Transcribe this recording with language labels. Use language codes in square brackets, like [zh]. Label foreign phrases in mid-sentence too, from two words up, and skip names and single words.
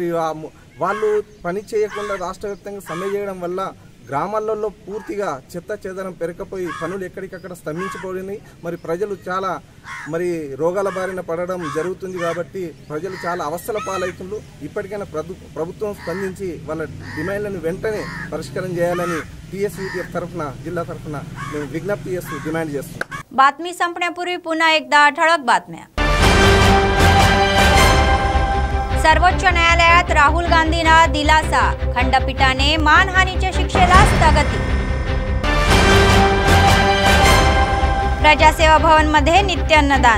[te] మరి వాళ్ళు పని చేయకుండా రాష్ట్ర వ్యాప్తంగా సమ్మె చేయడం వల్ల గ్రామాలలో పూర్తిగా చెత్త చెదరం పెరకపోయి పనులు ఎక్కడికక్కడ స్తంభించిపోయినాయి. మరి ప్రజలు చాలా రోగాల బారిన పడడం జరుగుతుంది. కాబట్టి ప్రజలు చాలా అవస్థల పాలవుతున్నారు. ఇప్పటికైనా ప్రభుత్వం స్పందించి వాళ్ళ డిమాండ్లను వెంటనే పరిష్కారం చేయాలని TSUTF తరఫున జిల్లా తరఫున విజ్ఞప్తి చేస్తూ डिमांड చేస్తున్నాం. [mr] बातमी संपण्यापूर्वी पुन्हा एकदा ठळक बातम्या. सर्वोच्च न्यायालयात राहुल गांधींना दिलासा. खंडपीठाने मानहानीच्या शिक्षेला स्थगिती. प्रजासेवा भवन मध्ये नित्य अन्नदान.